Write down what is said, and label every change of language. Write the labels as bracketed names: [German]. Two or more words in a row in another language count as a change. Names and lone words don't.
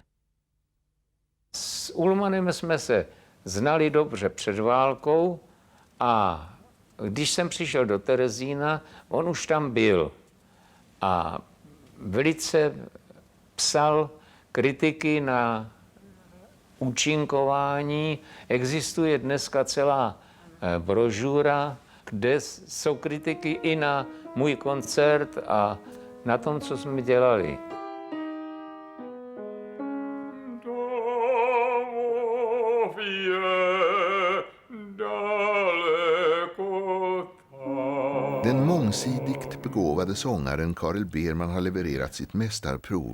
[Czech] S Ullmannem jsme se znali dobře před válkou a když jsem přišel do Terezína, on už tam byl a velice psal kritiky na účinkování. Existuje dneska celá brožura, kde jsou kritiky i na můj koncert a na tom, co jsme dělali. [Swedish] Den mångsidigt begåvade sångaren Karel Berman har levererat sitt mästarprov.